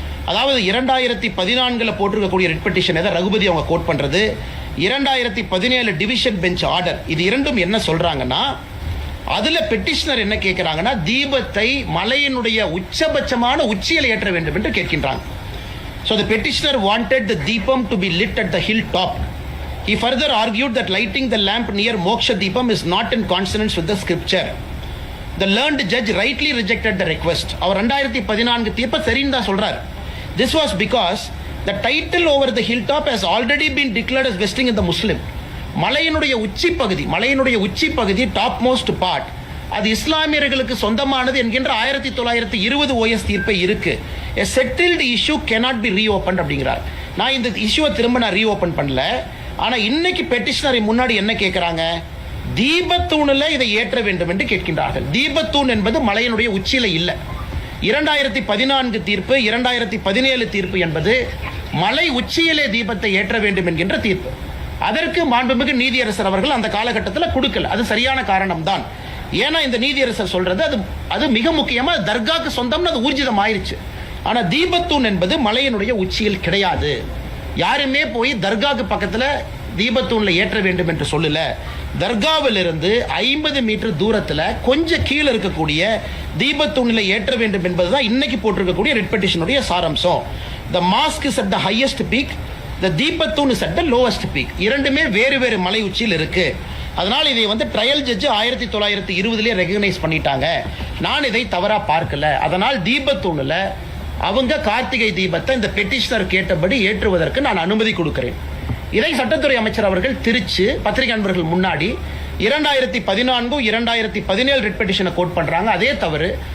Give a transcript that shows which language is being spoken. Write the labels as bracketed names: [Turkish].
[Tamil] அதாவது 2014 போட்டிருக்கக்கூடிய writ petition எதை ரகுபதி அவங்க கோட் பண்றது, 2017 டிவிஷன் பெஞ்ச் ஆர்டர், இது இரண்டும் என்ன சொல்றாங்கன்னா, அதுல பெட்டிஷனர் என்ன கேட்கிறாங்கன்னா, தீபத்தை மலையினுடைய உச்சபட்சமான உச்சியில் ஏற்ற வேண்டும் என்று கேட்கின்றாங்க. [English] So the petitioner wanted the deepam to be lit at the hilltop. He further argued that lighting the lamp near Moksha Deepam is not in consonance with the scripture. The learned judge rightly rejected the request. [Tamil] அவர் 2014 தீர்ப்பை சரின்னு தான் சொல்றார். [English] This was because the title over the hilltop has already been declared as vesting in the Muslim. [Tamil] மலையினுடைய உச்சி பகுதி [English] top most part [Tamil] அது இஸ்லாமியர்களுக்கு சொந்தமானது என்கின்ற 1920 ஓஎஸ் தீர்ப்பை இருக்கு. [English] A settled issue cannot be reopened [Tamil] அப்படிங்கிறார். நான் இந்த இஷ்யூவை திரும்ப நான் ரீஓபன் பண்ணல. ஆனா இன்னைக்கு பெட்டிஷனரை முன்னாடி என்ன கேட்கிறாங்க, தீபத்தூணில் இதை ஏற்ற வேண்டும் என்று கேட்கின்றார்கள். தீபத்தூண் என்பது மலையினுடைய உச்சியில இல்லை. 2014 தீர்ப்பு, 2017 தீர்ப்பு என்பது மலை உச்சியிலே தீபத்தை ஏற்ற வேண்டும் என்கின்ற தீர்ப்பு. அதற்கு மாண்புமிகு நீதியரசர் அவர்கள் அந்த காலகட்டத்தில் கொடுக்கல. அது சரியான காரணம் தான். ஏன்னா இந்த நீதியரசர் சொல்றது அது மிக முக்கியமா தர்காக்கு சொந்தம்னு அது ஊர்ஜிதம் ஆயிருச்சு. ஆனா தீபத்தூண் என்பது மலையினுடைய உச்சியில் கிடையாது. யாருமே போய் தர்காக்கு பக்கத்துல தீபத்தூண்ல ஏற்ற வேண்டும் என்று சொல்லல. தர்காவில் இருந்து 50 மீட்டர் தூரத்துல கொஞ்சம் கீழே இருக்கக்கூடிய தீபத்தூண்ல ஏற்ற வேண்டும் என்பதுதான் இன்னைக்கு போட்டிருக்கக்கூடிய ரிட் பெட்டிஷனுடைய சாராம்சம். [English] The mosque is at the highest peak, the தீபத்தூண் is at the lowest peak. [Tamil] இரண்டுமே வேறு வேறு மலை உச்சியில் இருக்கு. அதனால் இதை ட்ரையல் ஜட்ஜ் 1920 ரெகக்னைஸ் பண்ணிட்டாங்க. நான் இதை தவறா பார்க்கல. அதனால் தீபத்தூணில் அவங்க கார்த்திகை தீபத்தை இந்த பெட்டிஷனர் கேட்டபடி ஏற்றுவதற்கு நான் அனுமதி கொடுக்கிறேன். இதை சட்டத்துறை அமைச்சர் அவர்கள் திருச்சி பத்திரிகை நண்பர்கள் முன்னாடி 2014 2017 ரிட் பெட்டிஷனை கோட் பண்றாங்க. அதே தவறு.